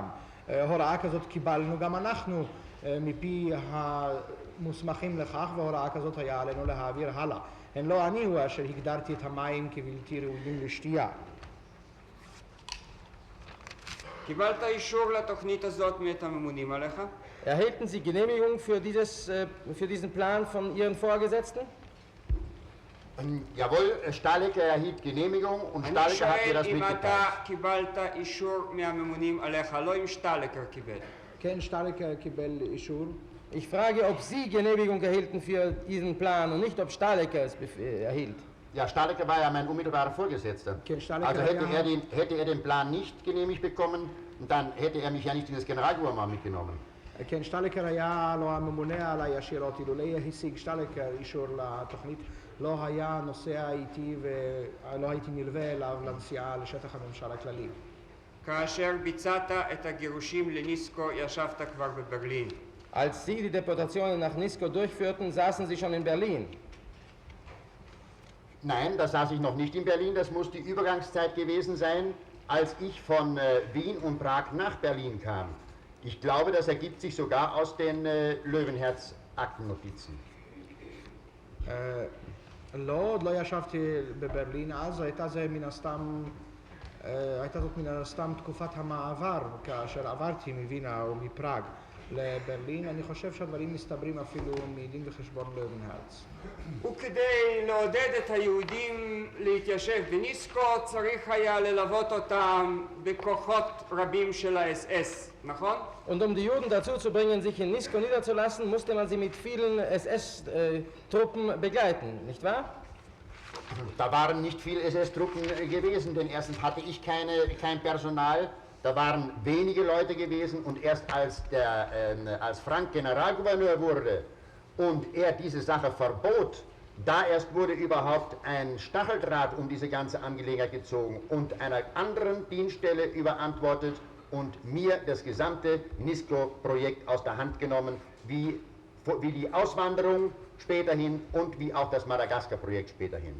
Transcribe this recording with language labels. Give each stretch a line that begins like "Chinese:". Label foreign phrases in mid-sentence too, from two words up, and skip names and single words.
Hebrew: הוראה כזאת קיבלנו גם אנחנו מפי המוסמכים לכך, והוראה כזאת היה עלינו להעביר הלאה. הן לא אני הוא אשר הגדרתי את המים כבלתי ראויים לשתייה. קיבלת אישור לתוכנית הזאת מאת הממונים עליך?
German: Erhielten Sie Genehmigung für diesen Plan von Ihren Vorgesetzten? Jawohl, Stahlecker erhielt Genehmigung und Stahlecker hat mir das
Hebrew: אני שואל אם אתה
German: mitgeteilt.
Hebrew: קיבלת אישור מהממונים עליך, לא אם שטלקר קיבל. כן, שטלקר קיבל אישור.
German: Ich frage, ob Sie Genehmigung erhielten für diesen Plan und nicht, ob Stahlecker es erhielt. Ja, Stahlecker war ja mein unmittelbarer Vorgesetzter. Also hätte er den Plan nicht genehmigt bekommen, dann hätte er mich ja nicht in das Generalgouvernement mitgenommen.
Hebrew: כן, שטלקר היה לו הממונה עליי ישירות, אילולא השיג שטלקר אישור לתוכנית, לא היה נוסע איתי ולא הייתי נלווה אליו לנסיעה לשטח הממשל הכללי. כאשר ביצעת את הגירושים לניסקו ישבת כבר בברלין.
German: Als Sie die Deportationen nach Nisko durchführten, saßen Sie schon in Berlin. Nein, da saß ich noch nicht in Berlin, das muss die Übergangszeit gewesen sein, als ich von Wien und Prag nach Berlin kam. Ich glaube, das ergibt sich sogar aus den Löwenherz-Aktennotizen.
Hebrew: לא, עוד לא ישבתי בברלין אז, הייתה זאת מן הסתם תקופת המעבר, כאשר עברתי מווינה או מפראג לברלין. אני חושב שהדברים מסתברים אפילו מדין וחשבון לוינהרץ. וכדי לעודד את היהודים להתיישב בניסקו צריך היה ללוות אותם בכוחות רבים של האס-אס, נכון?
German: Und um die Juden dazu zu bringen, sich in Nisko niederzulassen, musste man sie mit vielen SS-Truppen begleiten, nicht wahr? Da waren nicht viele SS-Truppen gewesen, denn erstens hatte ich kein Personal, da waren wenige Leute gewesen und erst als Frank Generalgouverneur wurde und er diese Sache verbot, da erst wurde überhaupt ein Stacheldraht um diese ganze Angelegenheit gezogen und einer anderen Dienststelle überantwortet und mir das gesamte Nisko-Projekt aus der Hand genommen, wie die Auswanderung späterhin und wie auch das Madagaskar-Projekt späterhin.